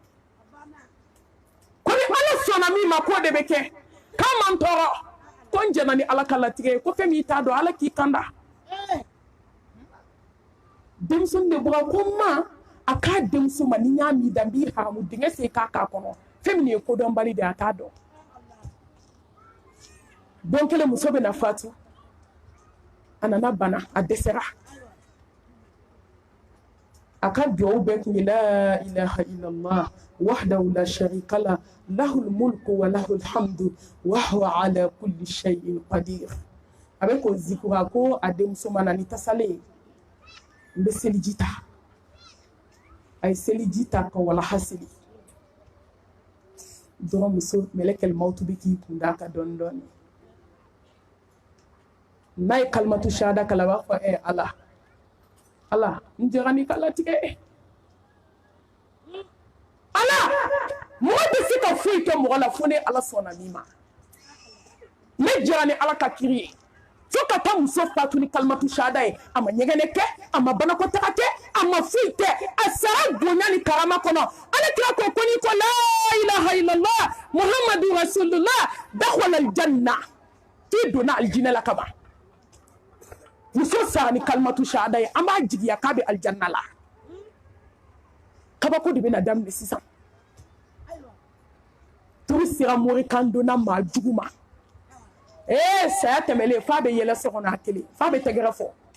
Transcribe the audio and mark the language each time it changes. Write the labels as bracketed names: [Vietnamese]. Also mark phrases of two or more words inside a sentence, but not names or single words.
[Bambara] ko ni ala sɔnna min ma k'o de bɛ kɛ k'a man tɔɔrɔ ko n jɛna ni ala ka latigɛ ye ko fɛn min t'a dɔn ala k'i kanda denmuso de bɔra ko ma a k'a denmuso ma ni n y'a min dan n b'i haramu dingɛ sen k'a k'a kɔnɔ fɛn min ye kodɔnbali de a t'a dɔn don kelen muso bɛna fatu a nana bana a dɛsɛra a ka duwawu bɛɛ tun ye [Arabic] لا إله إلا الله وحده لا شريك له له الملك وله الحمد وهو على كل شيء قدير [Bambara] a bɛ k'o zikura ko a denmuso ma na ni tasalen n bɛ seliji ta a ye seliji ta ka walaha seli dɔrɔn muso [Arabic] ملك الموت [Bambara] bɛ k'i kun da kan dɔɔni dɔɔni n'a ye [Arabic] كلمة شهادة [Bambara] kala a b'a fɔ ala ala n jɛra n'i ka latigɛ ala mɔgɔ tɛ se ka foyi kɛ mɔgɔ la fo ni ala sɔnna min ma ne jɛra ni ala ka kiri ye fo ka taa muso fatu ni [Arabic] كلمة شهادة [Bambara] ye a ma ɲɛgɛnɛ kɛ a ma banakɔtaga kɛ a ma foyi kɛ a sara bonya ni karama kɔnɔ ala kira ko n'i ko [Arabic] لا إله إلا الله محمد رسول الله دخل الجنة [Bambara] k'i donna aljinɛ la ka ban muso sara ni [Arabic] كلمة شهادة [Bambara] ye an b'a jigiya k'a bɛ aljanna la kabako de bɛna daminɛ sisan turu sera morikan donna maa jugu ma saya tɛmɛlen f'a bɛ yɛlɛ so kɔnɔ a kelen f'a bɛ tɛgɛrɛ fɔ